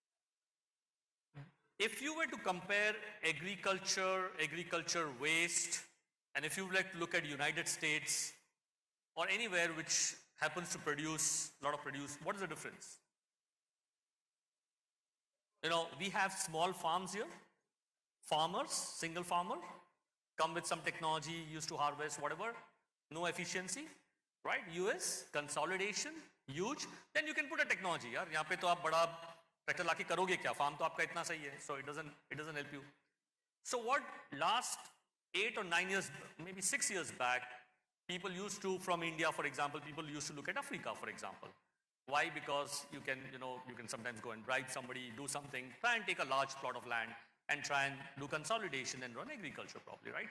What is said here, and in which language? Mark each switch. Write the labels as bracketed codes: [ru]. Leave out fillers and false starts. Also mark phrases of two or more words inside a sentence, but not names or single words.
[en] If you were to compare agriculture waste, and if you would like to look at United States or anywhere which happens to produce a lot of produce, what is the difference? You know, we have small farms here, farmers, single farmer, come with some technology, used to harvest, whatever, no efficiency, right? US, consolidation, huge, then you can put a technology, [hi] यार, यहाँ पे तो आप बड़ा ट्रैक्टर लाके करोगे क्या? फार्म तो आपका इतना सही है, [en] so it doesn't help you. So what last 8 or 9 years, maybe 6 years back, people used to, from India, for example, people used to look at Africa, for example. Why? Because you can sometimes go and bribe somebody, do something, try and take a large plot of land and try and do consolidation and run agriculture properly, right?